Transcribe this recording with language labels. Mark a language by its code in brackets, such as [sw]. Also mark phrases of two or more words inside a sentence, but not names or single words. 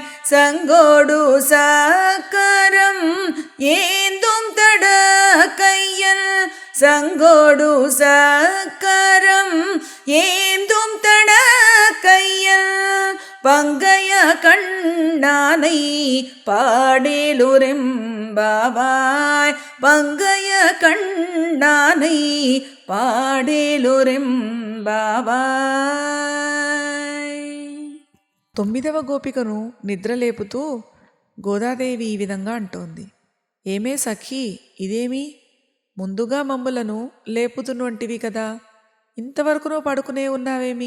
[ta] சங்கோடு சக்கரம் ஏந்தும் தட கையல் சங்கோடு சக்கரம் ஏந்தும் தட கையல் பங்கைய கண்ணானை பாடேலுரெம்பாவாய் பங்கைய கண்ணானை పాడేలురెంబావాయ్. [te] 9వ గోపికను నిద్రలేపుతూ గోదాదేవి ఈ విధంగా అంటోంది. ఏమే సఖీ, ఇదేమి ముందుగా మమ్ములను లేపుతున్నవంటివి కదా, ఇంతవరకునో పడుకునే ఉన్నావేమి?